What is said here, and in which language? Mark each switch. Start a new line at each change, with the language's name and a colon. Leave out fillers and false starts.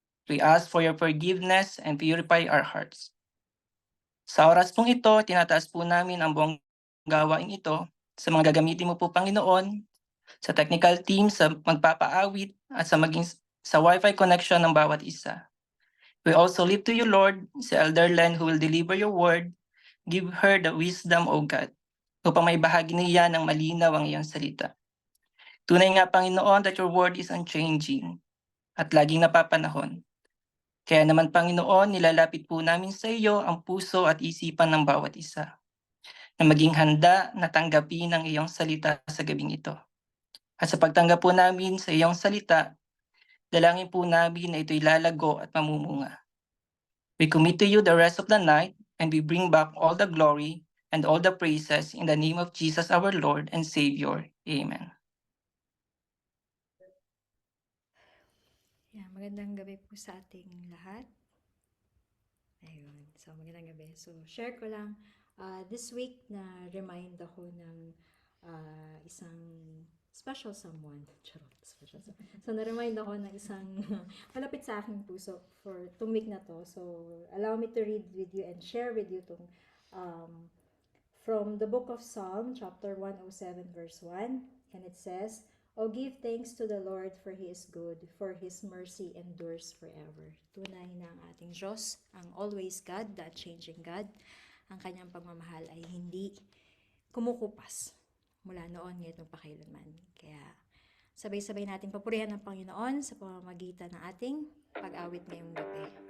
English: We ask for your forgiveness and purify our hearts.
Filipino: Sa oras pong ito, tinataas po namin ang buong gawain ito sa mga gagamitin mo po, Panginoon, sa technical team, sa magpapaawit, at sa maging sa Wi-Fi connection ng bawat isa.
English: We also lift to you, Lord, si Elder Len who will deliver your word. Give her the wisdom, O God,
Filipino: upang may bahagi niya ng malinaw ang iyong salita. Tunay nga, Panginoon,
English: that your word is unchanging
Filipino: at laging napapanahon. Kaya naman, Panginoon, nilalapit po namin sa iyo ang puso at isipan ng bawat isa, na maging handa na tanggapin ang iyong salita sa gabing ito. At sa pagtanggap po namin sa iyong salita, dalangin po namin na ito'y lalago at mamumunga.
English: We commit to you the rest of the night, and we bring back all the glory and all the praises in the name of Jesus our Lord and Savior. Amen.
Filipino: Magandang gabi po sa ating lahat. Ayun, so magandang gabi. So, share ko lang,
English: this week
Filipino: na remind ako ng isang special someone. Charot, special someone. So, na-remind ako ng isang malapit sa aking puso for itong week na to.
English: So, allow me to read with you and share with you itong from the book of Psalm, chapter 107, verse 1. And it says, "O give thanks to the Lord, for He is good, for His mercy endures forever."
Filipino: Tunay na ang ating Diyos, ang always God,
English: the unchanging God.
Filipino: Ang kanyang pagmamahal ay hindi kumukupas mula noon ngayon pakailanman. Kaya sabay-sabay natin papurihan ang Panginoon sa pamamagitan ng ating pag-awit ngayong gabi.